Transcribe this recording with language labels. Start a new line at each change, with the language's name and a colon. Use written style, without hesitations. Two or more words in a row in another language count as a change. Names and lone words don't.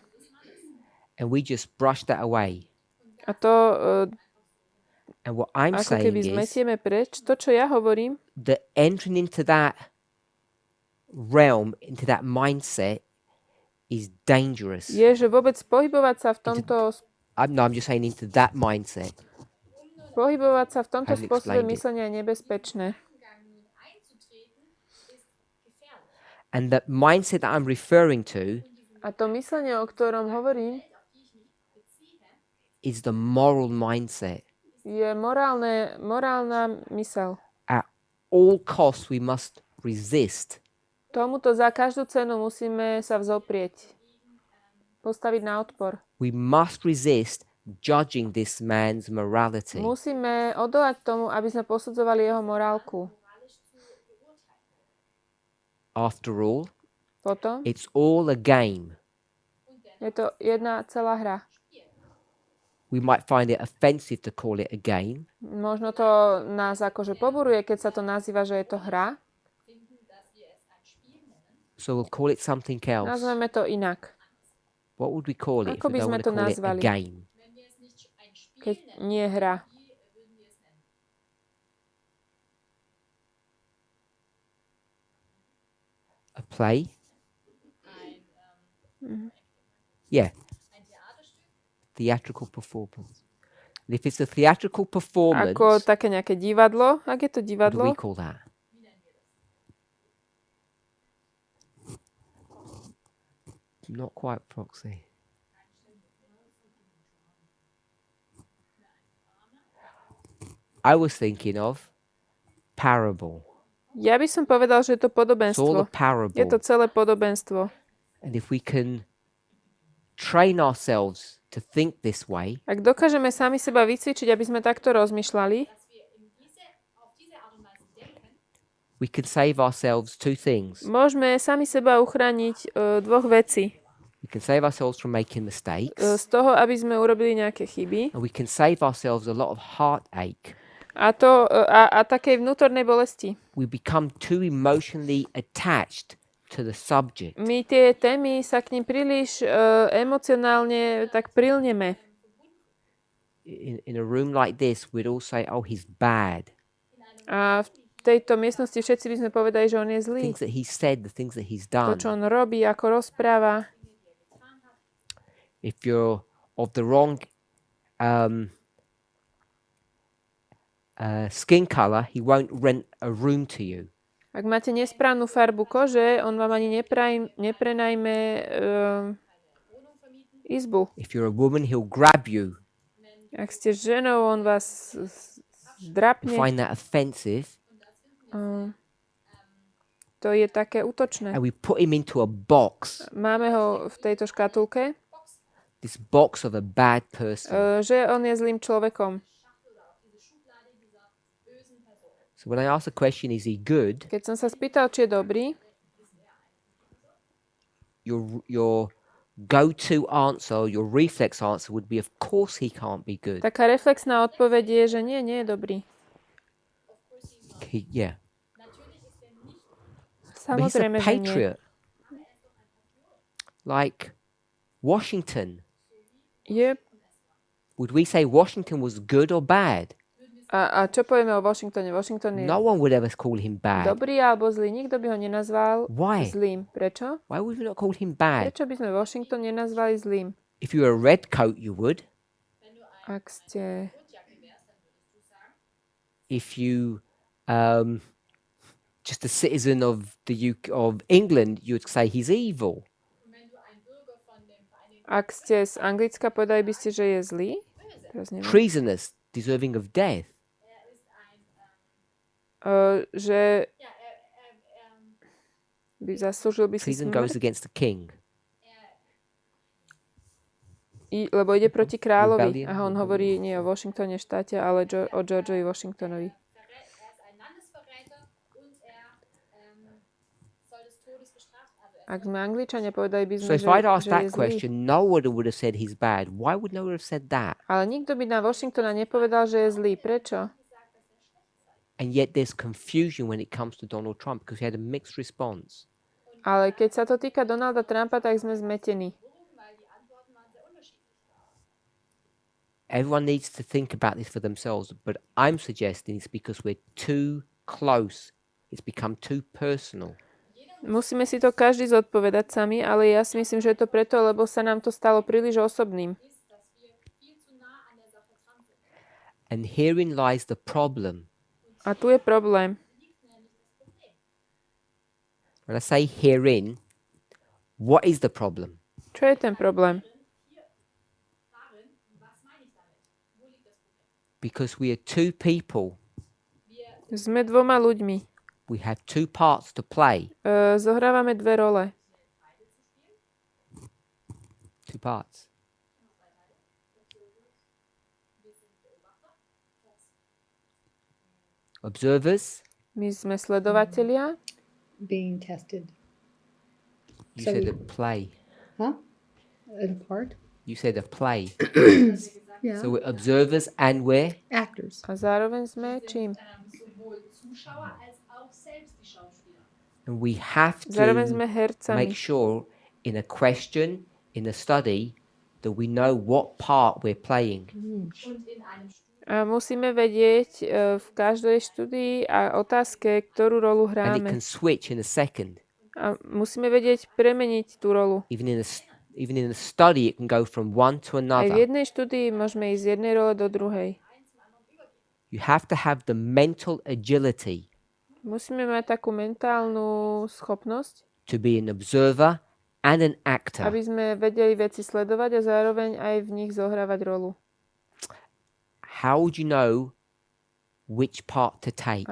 English: And we just brush that away.
Slovak: A to
English: And what I'm
Slovak: ako
English: saying
Slovak: keby
English: is
Slovak: zmetieme preč. To, čo ja hovorím,
English: that entering into that realm, into that mindset is dangerous.
Slovak: je, že vôbec pohybovať sa v tomto
English: I'm just saying into that mindset.
Slovak: spôsobe myslenia je nebezpečné.
English: And the mindset that I'm referring to
Slovak: A to myslenie, o ktorom hovorím,
English: is the moral mindset.
Slovak: je morálna myseľ.
English: At all costs we must resist.
Slovak: Tomuto za každú cenu musíme sa vzoprieť. Postaviť na odpor.
English: We must resist judging this man's morality.
Slovak: Musíme odolať tomu, aby sme posudzovali jeho morálku.
English: After all,
Slovak: Potom
English: it's all a game.
Slovak: je to jedna celá hra.
English: We might find it offensive to call it a game.
Slovak: Možno to nás akože poburuje, keď sa to nazýva, že je to hra.
English: So we'll call it something else.
Slovak: Nazveme to inak.
English: What would we call it if
Slovak: Ako
English: we
Slovak: by
English: don't
Slovak: sme
English: want to to call it a
Slovak: nazvali?
English: game?
Slovak: Keď nie hra.
English: A play? Yeah. Theatrical performance. And if it's a theatrical performance,
Slovak: Ako také nejaké divadlo. Ak je to
English: what do we
Slovak: divadlo,
English: call that? Not quite proxy. I was thinking of parable.
Slovak: ja by som povedal, že je to
English: It's all a
Slovak: podobenstvo.
English: parable.
Slovak: Je to celé podobenstvo.
English: And if we can train ourselves to think this way,
Slovak: Ak dokážeme sami seba vycvičiť, aby sme takto rozmýšľali,
English: we can save ourselves two things.
Slovak: môžeme sami seba uchrániť dvoch vecí.
English: We can save ourselves from making mistakes,
Slovak: Z toho, aby sme urobili nejaké chyby
English: and we can save ourselves a lot of heartache.
Slovak: a takej vnútornej bolesti.
English: We become too emotionally attached to the subject.
Slovak: My tie témy sa k ním príliš emocionálne tak prilneme.
English: In a room like this, we'd all say, "Oh, he's bad."
Slovak: A v tejto miestnosti všetci by sme povedali, že on je zlý.
English: Things that he said, the things that he's
Slovak: To,
English: done.
Slovak: čo on robí, ako rozpráva.
English: If you're of the wrong skin color, he won't rent a room to you.
Slovak: Ak máte nesprávnu farbu kože, on vám ani neprenajme izbu.
English: If you're a woman, he'll grab you.
Slovak: Ak ste ženou, on vás
English: You
Slovak: zdrapne.
English: find that offensive.
Slovak: To je také útočné.
English: And we put him into a box.
Slovak: Máme ho v tejto škatulke,
English: This box of a bad person.
Slovak: že on je zlým človekom.
English: So when I ask the question, is he good?
Slovak: Keď som sa spýtal, či je dobrý,
English: Your go-to answer, your reflex answer would be, of course he can't be good.
Slovak: taká reflexná odpoveď je, že nie je dobrý.
English: Yeah. But he's a
Slovak: Samozrejme, že nie.
English: patriot. Like Washington.
Slovak: Je.
English: Would we say Washington was good or bad?
Slovak: A čo povieme o Washingtone? Washington je
English: No one would ever call him bad.
Slovak: dobrý alebo zlý. Nikto by ho nenazval
English: Why?
Slovak: zlým. Prečo?
English: Why would we not call him bad?
Slovak: Prečo by sme Washington nenazvali zlým?
English: If you were a red coat, you would.
Slovak: Ak ste...
English: If you just a citizen of the UK, of England, you would say he's evil.
Slovak: Ak ste z Anglicka, povedali by ste, že je zlý? Teraz neviem.
English: Treasonous, deserving of death.
Slovak: Že by zaslúžil by si
English: Treason goes
Slovak: smrť,
English: against the king.
Slovak: lebo ide proti kráľovi.
English: Rebellion.
Slovak: A on hovorí nie o Washingtone štáte, ale o Georgeovi Washingtonovi. Ak sme Angličania, povedali by
English: So
Slovak: sme,
English: if I'd asked
Slovak: že je
English: that
Slovak: zlý.
English: question, no one would have said he's bad. Why would no one have said that?
Slovak: Ale nikto by na Washingtona nepovedal, že je zlý. Prečo?
English: And yet there's confusion when it comes to Donald Trump because he had a mixed response.
Slovak: Ale keď sa to týka Donalda Trumpa, tak sme zmetení.
English: Everyone needs to think about this for themselves, but I'm suggesting it's because we're too close. It's become too personal.
Slovak: Musíme si to každý zodpovedať sami, ale ja si myslím, že je to preto, lebo sa nám to stalo príliš osobným.
English: And herein lies the problem.
Slovak: A tu je problém.
English: When I say herein, what is the problem?
Slovak: Čo je ten problém?
English: Because we are two people.
Slovak: Sme dvoma ľuďmi.
English: We have two parts to play.
Slovak: Zohrávame dve role.
English: Two parts. Observers.
Slovak: My sme sledovatelia.
English: Being tested. You So said we- a play. Huh? A part? You said a play. Yeah. So we're observers and we're Actors.
Slovak: A zároveň sme čím?
English: and we have
Slovak: Zároveň sme
English: to
Slovak: hercami.
English: make sure in a question, in a study, that we know what part we're playing.
Slovak: A musíme vedieť v každej štúdii a otázke, ktorú rolu
English: And it
Slovak: hráme.
English: can switch in a second.
Slovak: A musíme vedieť premeniť tú rolu.
English: Even in a study, it can go from one to
Slovak: Aj v
English: another.
Slovak: jednej štúdii môžeme ísť z jednej role do druhej.
English: You have to have the mental agility
Slovak: Musíme mať takú mentálnu schopnosť,
English: to be an observer and an actor.
Slovak: aby sme vedeli veci sledovať a zároveň aj v nich zohrávať rolu.
English: How would you know which part to take?